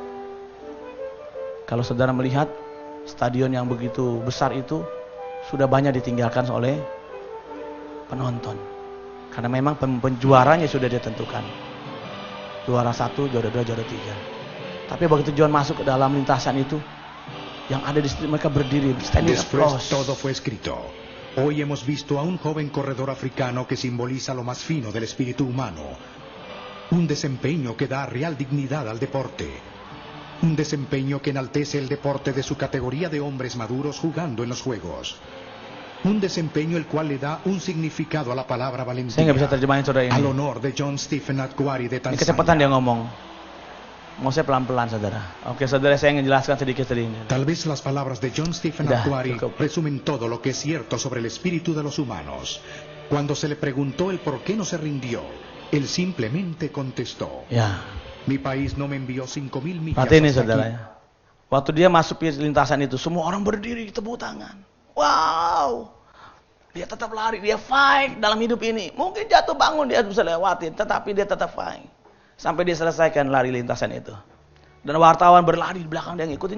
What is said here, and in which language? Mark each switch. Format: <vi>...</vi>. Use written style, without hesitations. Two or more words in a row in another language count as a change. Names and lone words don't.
<id>Kalau saudara melihat stadion yang begitu besar itu sudah banyak ditinggalkan oleh penonton. Karena memang penjuaranya sudah ditentukan. Juara 1, juara 2, juara 3. Tapi begitu John masuk ke dalam lintasan itu, yang ada di situ mereka berdiri,</id> <en>standing</en> <es>Después</es> <en>applause.</en> <es>todo fue escrito. Hoy hemos visto a un joven corredor africano que simboliza lo más fino del espíritu humano. Un desempeño que da real dignidad al deporte. Un desempeño que enaltece el deporte de su categoría de hombres maduros jugando en los juegos. Un desempeño el cual le da un significado a la palabra</es> <id>Saya</id> <es>valentía.</es> <id>nggak bisa terjemahin saudara</id> <es>Al</es> <id>ini.</id> <es>honor de John Stephen Aquari de</es> <id>Ini kecepatan</id> <es>Tanzania.</es> <id>dia ngomong. Mau saya pelan-pelan saudara. Oke saudara, saya ingin jelaskan sedikit ini.</id> <es>Tal vez las palabras de John Stephen</es> <id>Ya,</id> <es>Aquari</es> <id>cukup.</id> <es>resumen todo lo que es cierto sobre el espíritu de los humanos. Cuando se le preguntó el por qué no se rindió, él simplemente contestó: Ya, mi país no me envió 5.000 millas</es> <id>perhatiin ini</id> <es>hasta</es> <id>saudara</id> <es>aquí.</es> <id>ya. Waktu dia masuk di lintasan itu, semua orang berdiri tepuk tangan. Wow, dia tetap lari, dia fight dalam hidup ini. Mungkin jatuh bangun dia bisa lewatin, tetapi dia tetap fight sampai dia selesaikan lari lintasan itu. Dan wartawan berlari di belakang dia ngikutin.</id>